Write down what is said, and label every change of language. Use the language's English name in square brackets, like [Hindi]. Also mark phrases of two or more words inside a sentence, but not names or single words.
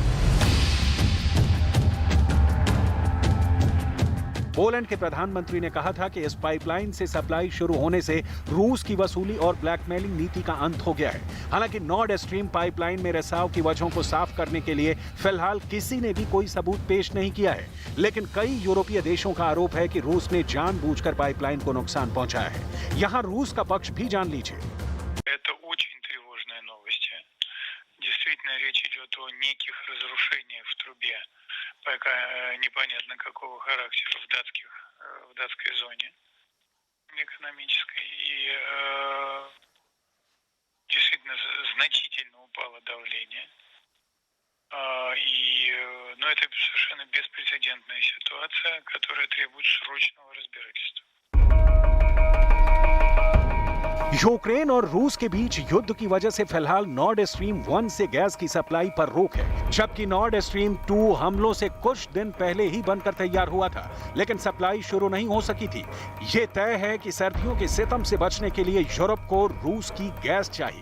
[Hindi] पोलैंड के प्रधानमंत्री ने कहा था कि इस पाइपलाइन से सप्लाई शुरू होने से रूस की वसूली और ब्लैकमेलिंग नीति का अंत हो गया है। हालांकि नॉर्ड स्ट्रीम पाइपलाइन में रिसाव की वजहों को साफ करने के लिए फिलहाल किसी ने भी कोई सबूत पेश नहीं किया है, लेकिन कई यूरोपीय देशों का आरोप है कि रूस ने जानबूझकर पाइपलाइन को नुकसान पहुंचाया है। यहाँ रूस का पक्ष भी जान लीजिए। [Russian] Пока непонятно какого характера в датской зоне экономической. И действительно значительно упало давление. Но это совершенно беспрецедентная ситуация, которая требует срочного разбирательства. [Hindi] यूक्रेन और रूस के बीच युद्ध की वजह से फिलहाल नॉर्ड स्ट्रीम 1 से गैस की सप्लाई पर रोक है, जबकि नॉर्ड स्ट्रीम 2 हमलों से कुछ दिन पहले ही बनकर तैयार हुआ था, लेकिन सप्लाई शुरू नहीं हो सकी थी। ये तय है कि सर्दियों के सितम से बचने के लिए यूरोप को रूस की गैस चाहिए।